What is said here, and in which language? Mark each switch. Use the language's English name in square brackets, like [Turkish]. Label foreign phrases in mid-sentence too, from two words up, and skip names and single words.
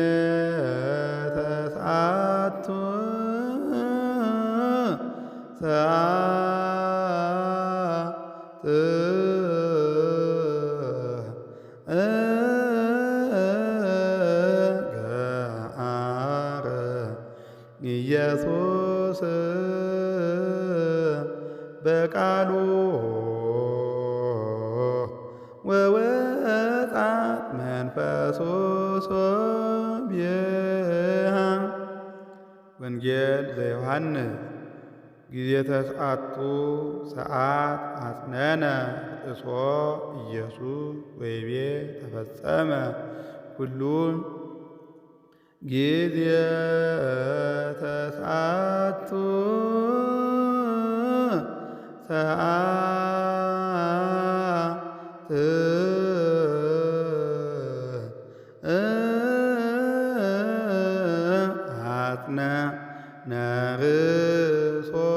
[Geez] ተስዓቱ ሰዓት ገአረ ኢየሱስ በቃሉ ወወጽአት መንፈሱ ሶቢሃ። ወንጌል ዘዮሐንስ ጊዜ ተስዓቱ ሰዓት አጽነነ ርእሶ ኢየሱስ ወይቤ ተፈጸመ ኩሉ ጊዜ ተስዓቱ ሰዓት አጽነነ ርእሶ